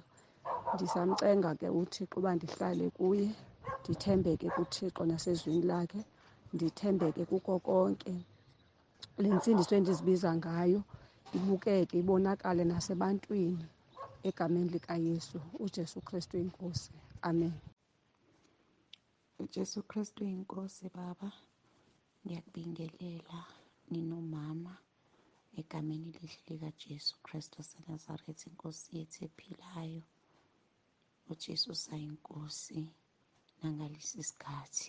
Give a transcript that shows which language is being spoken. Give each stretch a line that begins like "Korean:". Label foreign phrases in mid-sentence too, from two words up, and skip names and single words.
Xhosa: Ndisamcenga ke uThixo uba ndihlale kuye, ndithembeke kuThixo nasezwini lakhe, ndithembeke kuko konke. Le ntsindiso endizibiza ngayo ibukeke, ibonakale nasebantwini egameni likaYesu, uJesu Kristu inkosi. Amen.
Zulu: uJesu Kristu inkosi baba. Ngiyakubingelela ninomama egameni elihle likaJesu Kristu waseNazaretha, inkosi yethu ephilayo. uJesu sayinkosi nangalesi sikhathi.